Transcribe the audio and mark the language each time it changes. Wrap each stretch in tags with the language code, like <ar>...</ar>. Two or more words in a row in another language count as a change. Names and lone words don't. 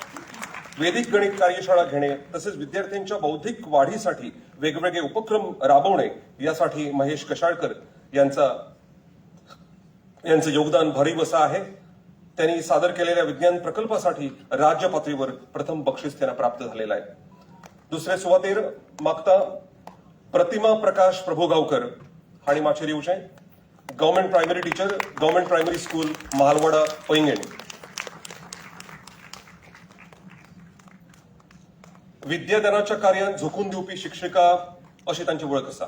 <mr>वेदिक गणित कार्यशाळा घेणे तसेच विद्यार्थ्यांच्या बौद्धिक वाढीसाठी वेगवेगळे उपक्रम राबवणे यासाठी महेश कशाळकर यांचं योगदान भरीव असं आहे. त्यांनी सादर केलेल्या विज्ञान प्रकल्पासाठी राज्य पातळीवर प्रथम बक्षीस त्यांना प्राप्त झालेलं आहे.</mr> <kok>दुसरे सुवातेर मागता प्रतिमा प्रकाश प्रभुगावकर हाणी माचेरी येवचे.</kok> <en>government primary teacher, government primary school महालवाडा पैंगेण.</en> <kok>विद्यादानाच्या कार्यात झोकून दिवपी शिक्षिका अशी तांची वळख आसा.</kok>